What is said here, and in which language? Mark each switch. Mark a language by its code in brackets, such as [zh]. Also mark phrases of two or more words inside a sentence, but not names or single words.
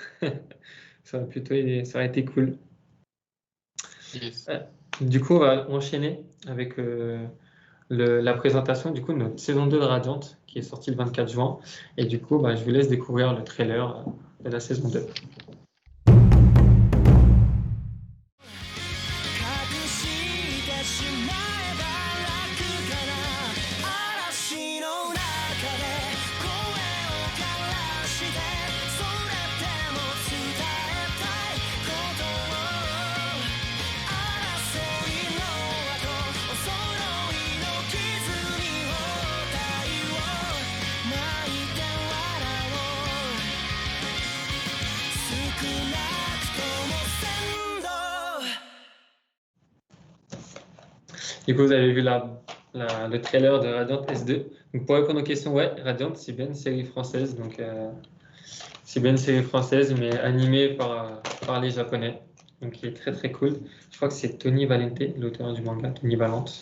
[fr] Ça aurait été cool. Yes. Du coup, on va enchaîner avec la présentation du coup, de notre saison 2 de Radiant qui est sortie le 24 juin. Et du coup, je vous laisse découvrir le trailer de la saison 2. [ja] 隠してしまえば楽かな嵐の中で声を枯らしてそれでも伝えたいことを争いの後お揃いの傷に包帯を泣いて笑おう少なくとも鮮度 [fr] Du coup, vous avez vu le trailer de Radiant S2. Donc, pour répondre aux questions, ouais, Radiant, c'est bien une série française. Donc, c'est bien une série française, mais animée par les Japonais. Donc, qui est très très cool. Je crois que c'est Tony Valente, l'auteur du manga, Tony Valente.